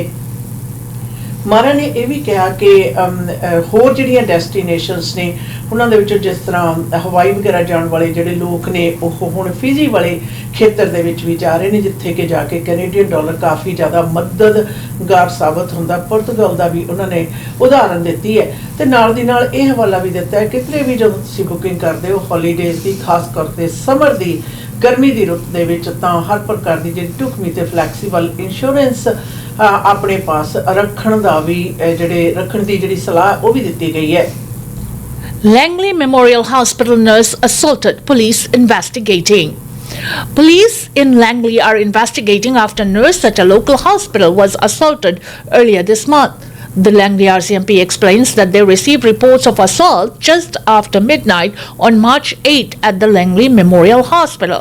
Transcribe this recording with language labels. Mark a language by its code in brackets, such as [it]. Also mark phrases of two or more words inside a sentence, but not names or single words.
[pa] ਮਾਰਾ ਨੇ ਇਹ ਵੀ ਕਿਹਾ ਕਿ ਹੋਰ ਜਿਹੜੀਆਂ ਡੈਸਟੀਨੇਸ਼ਨਸ ਨੇ ਉਹਨਾਂ ਦੇ ਵਿੱਚੋਂ ਜਿਸ ਤਰ੍ਹਾਂ ਹਵਾਈ ਵਗੈਰਾ ਜਾਣ ਵਾਲੇ ਜਿਹੜੇ ਲੋਕ ਨੇ ਉਹ ਹੁਣ ਫਿਜੀ ਵਾਲੇ ਖੇਤਰ ਦੇ ਵਿੱਚ ਵੀ ਜਾ ਰਹੇ ਨੇ, ਜਿੱਥੇ ਕਿ ਜਾ ਕੇ ਕੈਨੇਡੀਅਨ ਡਾਲਰ ਕਾਫੀ ਜ਼ਿਆਦਾ ਮਦਦਗਾਰ ਸਾਬਤ ਹੁੰਦਾ। ਪੁਰਤਗਾਲ ਦਾ ਵੀ ਉਹਨਾਂ ਨੇ ਉਦਾਹਰਨ ਦਿੱਤੀ ਹੈ ਤੇ ਨਾਲ ਦੀ ਨਾਲ ਇਹ ਹਵਾਲਾ ਵੀ ਦਿੱਤਾ ਹੈ ਕਿਤੇ ਵੀ ਜਦੋਂ ਤੁਸੀਂ ਬੁਕਿੰਗ ਕਰਦੇ ਹੋ ਹੌਲੀਡੇਜ਼ ਦੀ, ਖਾਸ ਤੌਰ 'ਤੇ ਸਮਰ ਦੀ, ਗਰਮੀ ਕੀ ਰੁੱਤ ਦੇ ਵਿਚ ਤਾਂ ਹਰ ਪ੍ਰਕਾਰ ਕੀ ਜੀ ਢੁਕਵੀਂ ਤੇ [en] flexible insurance [pa] ਅਪਣੇ ਪਾਸ ਰੱਖਣ ਦਾ ਭੀ ਜਿਹੜੇ ਰੱਖਣ ਦੀ ਜਿਹੜੀ ਸਲਾਹ ਵੋ ਭੀ ਦਿੱਤੀ ਗਈ ਹੈ। [en] Langley Memorial Hospital nurse assaulted, police investigating. Police in Langley are investigating after a nurse at a local hospital was assaulted earlier this month. The Langley RCMP explains that they received reports of assault just after midnight on March 8 at the Langley Memorial Hospital.